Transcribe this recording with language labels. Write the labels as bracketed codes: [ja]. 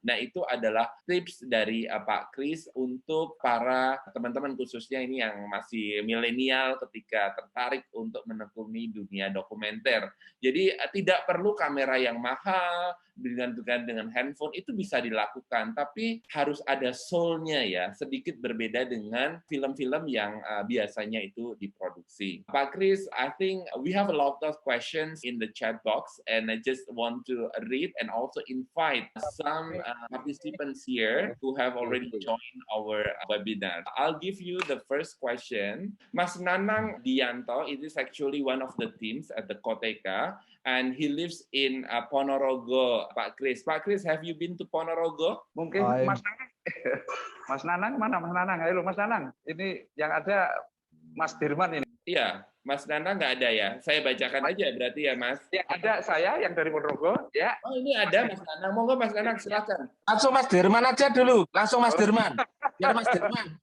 [id] Nah, itu adalah tips dari Pak Chris untuk para teman-teman, khususnya ini yang masih milenial ketika tertarik untuk menekuni dunia dokumenter. Jadi tidak perlu kamera yang mahal, dengan handphone itu bisa dilakukan, tapi harus ada soul-nya ya, sedikit berbeda dengan film-film yang biasanya itu diproduksi. [en] Pak Chris, I think we have a lot of questions in the chat box, and I just want to read and also invite some participants here who have already joined our webinar. I'll give you the first question. Mas Nanang Dianto, it is actually one of the teams at the Koteka, and he lives in Ponorogo. Pak Chris, have you been to Ponorogo? [id] Mungkin Mas Nanang. Mas Nanang mana? Mas Nanang, halo Mas Nanang. Ini yang ada Mas Dirman ini. Iya, Mas Nanang nggak ada ya? Saya bacakan aja berarti ya, Mas. Ya, ada saya yang dari Ponorogo. Ya. Oh, ini ada Mas Nanang. Monggo Mas Nanang, silakan. Langsung Mas Dirman aja dulu. Langsung Mas Dirman. Biar Mas Dirman.